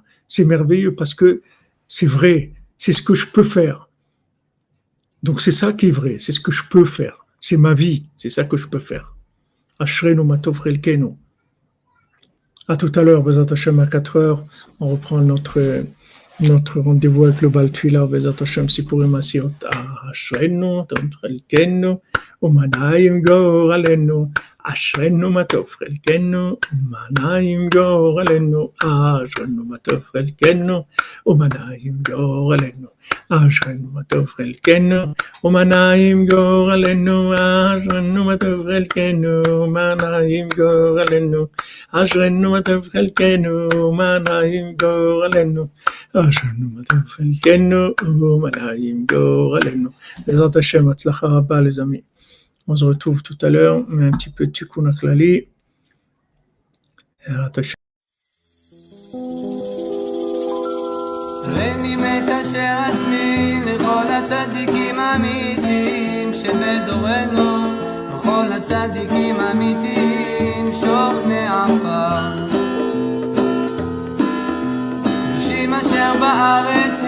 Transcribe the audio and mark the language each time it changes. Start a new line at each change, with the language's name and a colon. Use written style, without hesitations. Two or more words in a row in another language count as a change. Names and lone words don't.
French: C'est merveilleux parce que c'est vrai. C'est ce que je peux faire. Donc c'est ça qui est vrai, c'est ce que je peux faire. C'est ma vie, c'est ça que je peux faire.
Hebrew: אשרינו מה טוב חלקנו.
French: À tout à l'heure,
Hebrew: בעזרת השם
French: à 4h, on reprend notre rendez-vous avec le Baal Tfilah, Bezat Hashem Sipurim Asirot.
Hebrew: אשרינו מה טוב חלקנו, ומה נעים גורלנו. אשרינו מה טוב חלקנו, ומה נעים גורלנו. אשרינו מה טוב חלקנו, ומה נעים גורלנו. אשרינו מה טוב חלקנו, ומה נעים גורלנו. אשרינו מה טוב חלקנו, ומה נעים גורלנו. אשרינו מה טוב חלקנו, ומה נעים גורלנו. אשרינו מה טוב חלקנו, ומה נעים גורלנו. בעזרת השם, הצלחה רבה
French: les amis. On se retrouve tout à l'heure, mais un petit peu de Tikkun HaKlali.
Hebrew: הריני מקשר עצמי לכל הצדיקים האמיתיים שבדורנו, לכל הצדיקים האמיתיים שוכני עפר, קדושים אשר בארץ